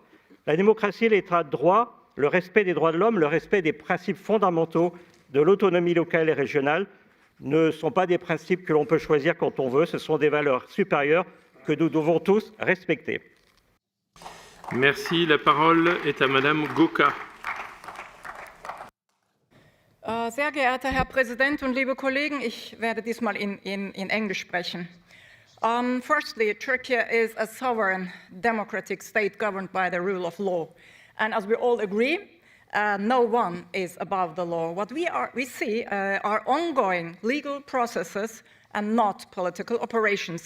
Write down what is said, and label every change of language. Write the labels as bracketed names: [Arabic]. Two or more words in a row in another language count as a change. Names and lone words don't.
[French] La démocratie, l'état de droit, le respect des droits de l'homme, le respect des principes fondamentaux de l'autonomie locale et régionale ne sont pas des principes que l'on peut choisir quand on veut, ce sont des valeurs supérieures que nous devons tous respecter. Merci. La parole est à Madame Goka. [German] Sehr geehrter Herr Präsident und liebe Kollegen, ich werde diesmal in Englisch sprechen. [English] Firstly, Turkey is a sovereign democratic state governed by the rule of law. And as we all agree, no one is above the law. What we see are ongoing legal processes and not political operations.